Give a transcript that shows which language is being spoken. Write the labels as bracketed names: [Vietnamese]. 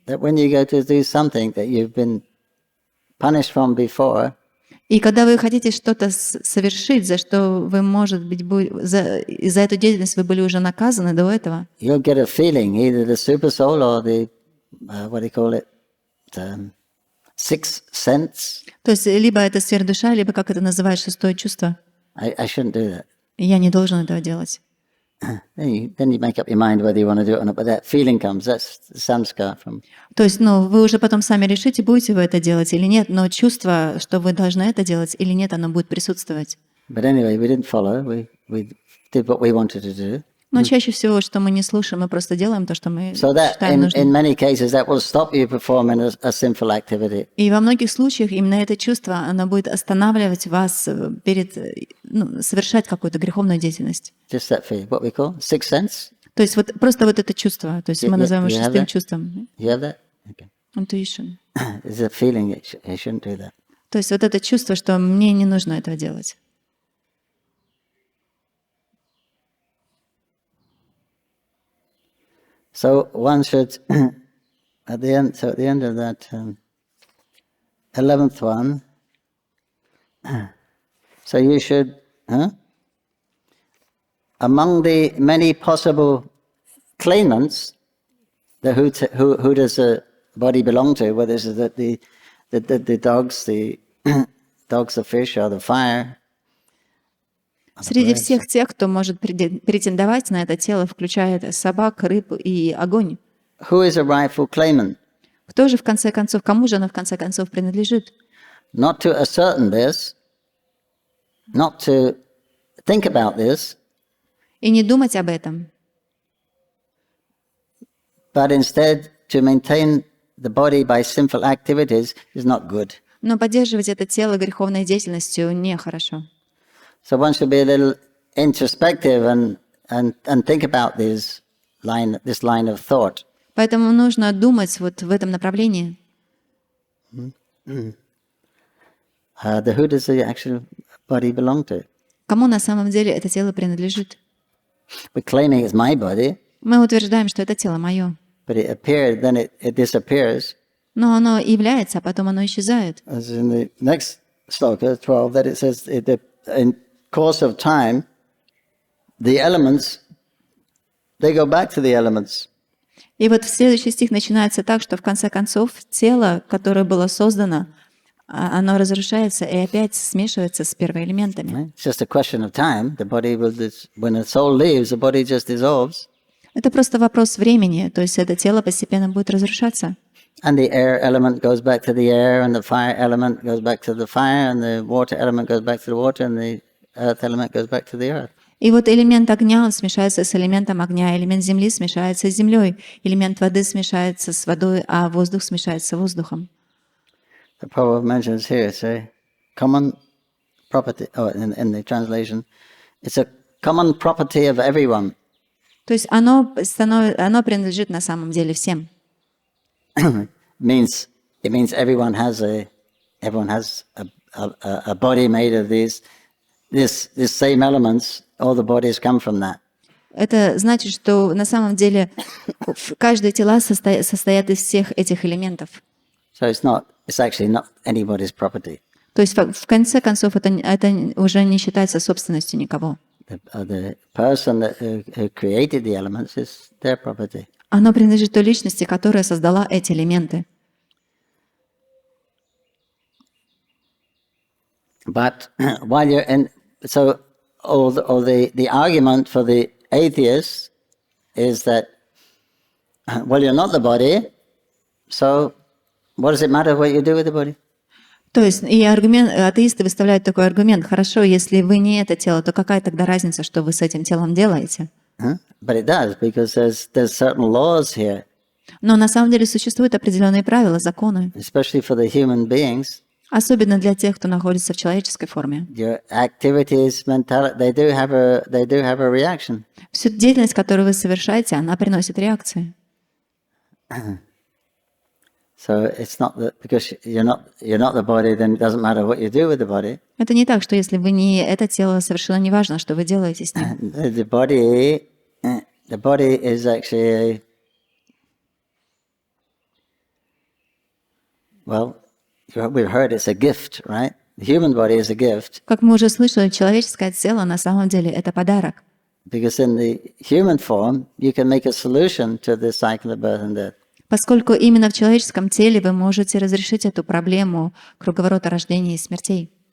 [English] That when you go to do something that you've been punished from before, [Russian] и когда вы хотите что-то совершить, за что вы, может быть, за эту деятельность вы были уже наказаны до этого, [English] you'll get a feeling, either the super soul or the, what do you call it, sixth sense. [Russian] То есть либо это сверхдуша, либо, как это называют, шестое чувство. [English] I shouldn't do that. [Russian] Я не должен этого делать. [English] Then you make up your mind whether you want to do it or not, but that feeling comes, that's the samskara from... [Russian] То есть, вы уже потом сами решите, будете вы это делать или нет, но чувство, что вы должны это делать или нет, оно будет присутствовать. [English] But anyway, we didn't follow, we did what we wanted to do. [Russian] Но чаще всего, что мы не слушаем, мы просто делаем то, что мы [English] So that, [Russian] считаем нужным. [English] in many cases, that will stop you performing a sinful activity. [Russian] И во многих случаях именно это чувство, оно будет останавливать вас перед совершать какую-то греховную деятельность. [English] Just that feeling, what we call sixth sense. [Russian] То есть просто это чувство, то есть мы называем его шестым чувством. [English] You have that? Okay. Intuition. There's a feeling I shouldn't do that. [Russian] То есть вот это чувство, что мне не нужно этого делать. [English] So one should, at the end of that 11th one, so you should, among the many possible claimants, who does the body belong to, whether it's the dogs, the dogs, the fish, or the fire. [Russian] Среди всех тех, кто может претендовать на это тело, включая собак, рыб и огонь. [English] Who is a rightful claimant? [Russian] Кто же в конце концов, кому же оно в конце концов принадлежит? [English] Not to ascertain this, not to think about this, [Russian] И не думать об этом, [English] but instead to maintain the body by sinful activities is not good. [Russian] но поддерживать это тело греховной деятельностью нехорошо. [English] So one should be a little introspective and think about this line of thought. [Russian] Поэтому нужно думать вот в этом направлении. [English] Who does the actual body belong to? [Russian] Кому на самом деле это тело принадлежит? [English] We're claiming it's my body, [Russian] Мы утверждаем, что это тело мое. [English] but it appeared, then it disappears. [Russian] Но оно является, а потом оно исчезает. [English] As in the next sloka, 12, that it says in course of time, the elements, they go back to the elements. [Russian] И вот следующий стих начинается так, что в конце концов тело, которое было создано, оно разрушается и опять смешивается с первоэлементами. [English] It's just a question of time. The body will, when the soul leaves, the body just dissolves. [Russian] Это просто вопрос времени, то есть это тело постепенно будет разрушаться. [English] And the air element goes back to the air, and the fire element goes back to the fire, and the water element goes back to the water, and the earth element goes back to the earth. [Russian] И вот элемент огня, он смешается с элементом огня, элемент земли смешается с землей, элемент воды смешается с водой, а воздух смешается с воздухом. [English] The prabhu mentions here, it's a common property, in the translation, it's a common property of everyone. [Russian] То есть оно принадлежит на самом деле всем. [English] It means everyone has a body made of these same elements. All the bodies come from that. [Russian] Это значит, что на самом деле каждое тело состоят из всех этих элементов. [English] So it's actually not anybody's property. [Russian] То есть в конце концов это уже не считается собственностью никого. [English] The person who created the elements is their property. [Russian] Оно принадлежит той личности, которая создала эти элементы. [English] But while you're in, so the argument for the atheists is that, well, you're not the body, so what does it matter what you do with the body? [Russian] То есть и атеисты выставляют такой аргумент: хорошо, если вы не это тело, то какая тогда разница, что вы с этим телом делаете? [English] But it does, because there's certain laws here. [Russian] Но на самом деле существуют определенные правила, законы. [English] Especially for the human beings. [Russian] Особенно для тех, кто находится в человеческой форме. [English] Your activities, mentality, they do have a reaction. [Russian] Всю деятельность, которую вы совершаете, она приносит реакции. [English] So it's not that because you're not the body, then it doesn't matter what you do with the body. [Russian] Это не так, что если вы не это тело, совершенно не важно, что вы делаете с ним. [English] The body is actually we've heard it's a gift, right? The human body is a gift. [Russian] Как мы уже слышали, человеческое тело на самом деле это подарок. [English] Because in the human form, you can make a solution to the cycle of birth and death. [Russian] Поскольку именно в человеческом теле вы можете разрешить эту проблему круговорота рождения и смертей.